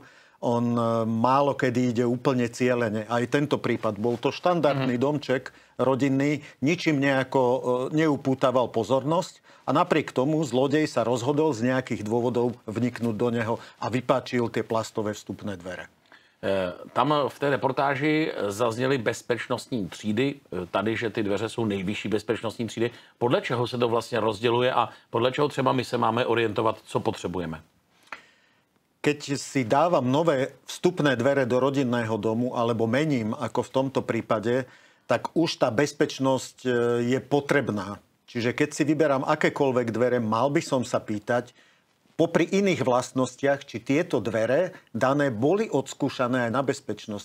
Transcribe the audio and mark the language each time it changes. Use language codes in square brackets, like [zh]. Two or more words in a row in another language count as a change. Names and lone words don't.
[sk] On málo kedy ide úplne cielene. Aj tento prípad bol to štandardný domček rodinný, ničím nejako neupútaval pozornosť. A napriek tomu zlodej sa rozhodol z nejakých dôvodov vniknúť do neho a vypáčil tie plastové vstupné dvere. [cs] Tam v té reportáži zazněly bezpečnostní třídy. Tady, že ty dveře jsou nejvyšší bezpečnostní třídy. Podle čeho se to vlastně rozděluje a podle čeho třeba my se máme orientovat, co potřebujeme? [sk] Keď si dávam nové vstupné dvere do rodinného domu alebo mením, ako v tomto prípade, tak už tá bezpečnosť je potrebná. Čiže keď si vyberám akékoľvek dvere, mal by som sa pýtať, popri iných vlastnostiach, či tieto dvere dané boli odskúšané aj na bezpečnosť.